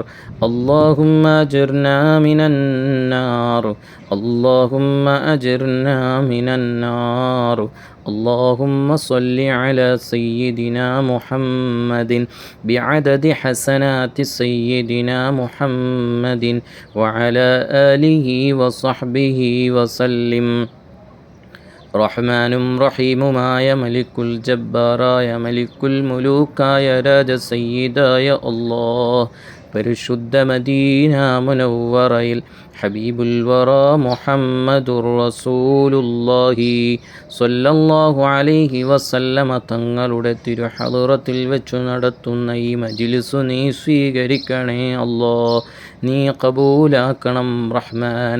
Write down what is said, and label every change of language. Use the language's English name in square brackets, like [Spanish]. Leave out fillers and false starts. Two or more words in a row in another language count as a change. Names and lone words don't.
[Arabic] اللهم أجرنا من النار اللهم أجرنا من النار اللهم صل على سيدنا محمد بعدد حسنات سيدنا محمد وعلى آله وصحبه وسلم [Malayalam] റഹ്മാനും റഹീമുമായ മലിക്കുൽ ജബ്ബാറായ മലിക്കുൽ മുലൂക്കായ രാജ സയ്യിദായ അല്ലാഹ് പരിശുദ്ധ മദീന മുനവ്വറയിൽ [Arabic] حبيب الورى محمد رسول الله صلى الله عليه وسلم [Malayalam] തങ്ങളുടെ തിരുഹളറത്തിൽ വെച്ചു നടത്തുന്ന ഈ മജ്ലിസ് നീ സ്വീകരിക്കണേ അല്ലാ, നീ കബൂലാക്കണം റഹ്മാനെ.